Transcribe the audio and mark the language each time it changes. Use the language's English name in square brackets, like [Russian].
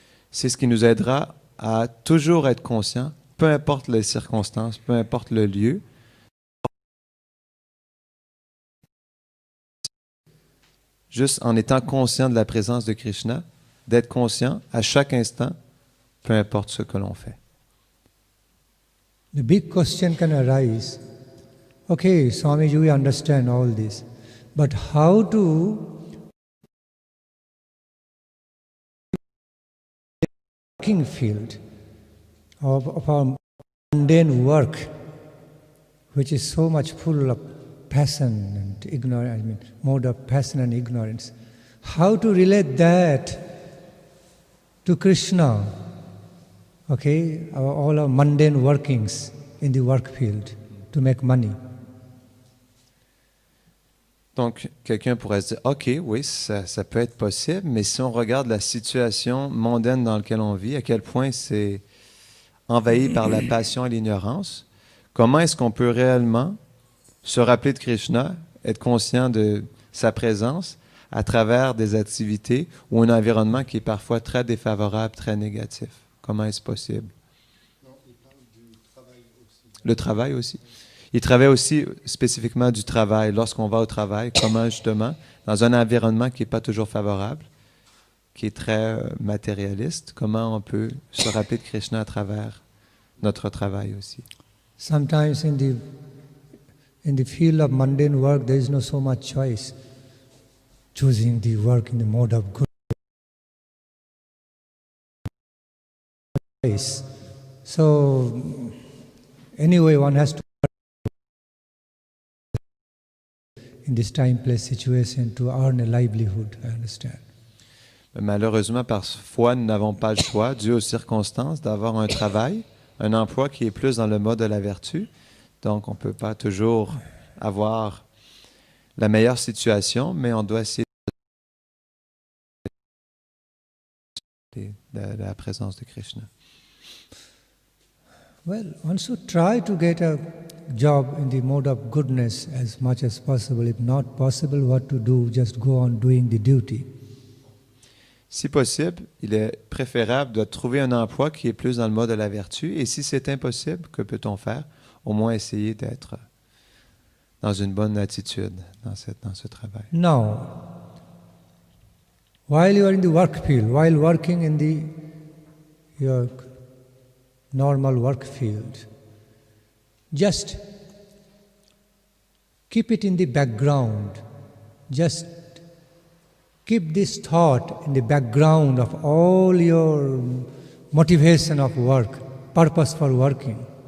[French] C'est ce qui nous aidera à toujours être conscient, peu importe les circonstances, peu importe le lieu. Juste en étant conscient de la présence de Krishna, d'être conscient à chaque instant, peu importe ce que l'on fait. [English] The big question can arise, okay, Swamiji, we understand all this, but how to working field of our mundane work, which is so much full of passion and ignorance, I mean, mode of passion and ignorance. How to relate that to Krishna, okay, all our mundane workings in the work field to make money. [French] Donc, quelqu'un pourrait se dire, OK, oui, ça peut être possible, mais si on regarde la situation mondaine dans laquelle on vit, à quel point c'est envahi par la passion et l'ignorance, comment est-ce qu'on peut réellement se rappeler de Krishna, être conscient de sa présence à travers des activités ou un environnement qui est parfois très défavorable, très négatif? Comment est-ce possible? Non, il parle du travail aussi. Le travail aussi. Il travaille aussi spécifiquement du travail. Lorsqu'on va au travail, comment justement, dans un environnement qui n'est pas toujours favorable, qui est très matérialiste, comment on peut se rappeler de Krishna à travers notre travail aussi? [English] Sometimes in the field of mundane work, there is no so much choice. Choosing the work in the mode of good. So, anyway, one has to in this time, place, situation to earn a livelihood, I understand. [French] Malheureusement, parfois, nous n'avons pas le choix, dû aux circonstances, d'avoir un travail, un emploi qui est plus dans le mode de la vertu. Donc, on ne peut pas toujours avoir la meilleure situation, mais on doit essayer de la présence de Krishna. [English] Well, one should try to get a job in the mode of goodness as much as possible. If not possible, what to do? Just go on doing the duty. [French] Si possible, il est préférable de trouver un emploi qui est plus dans le mode de la vertu. Et si c'est impossible, que peut-on faire? Au moins essayer d'être dans une bonne attitude dans ce travail. [English] Now, while you are in the work field, while working in your normal work field, just keep it in the background. Just keep this thought in the background of all your motivation of work, purpose for working.